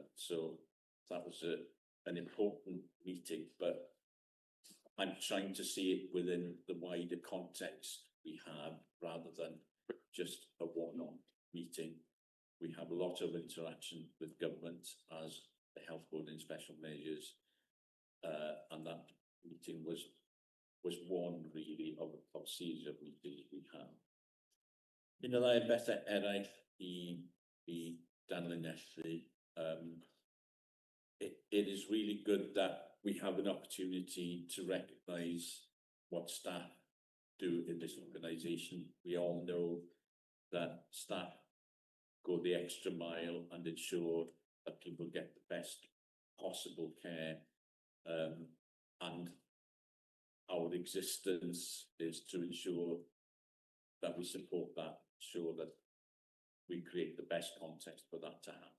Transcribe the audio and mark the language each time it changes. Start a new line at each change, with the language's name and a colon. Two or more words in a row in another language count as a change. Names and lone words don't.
English: So that was an important meeting, but I'm trying to see it within the wider context we have rather than just a one-off meeting. We have a lot of interaction with government as the Health Board in Special Measures, and that meeting was one really of series of meetings we have.
Welsh: Un o ddau bethau eraill I danlinellu.
English: It is really good that we have an opportunity to recognise what staff do in this organisation. We all know that staff go the extra mile and ensure that people get the best possible care, and our existence is to ensure that we support that, ensure that we create the best context for that to happen.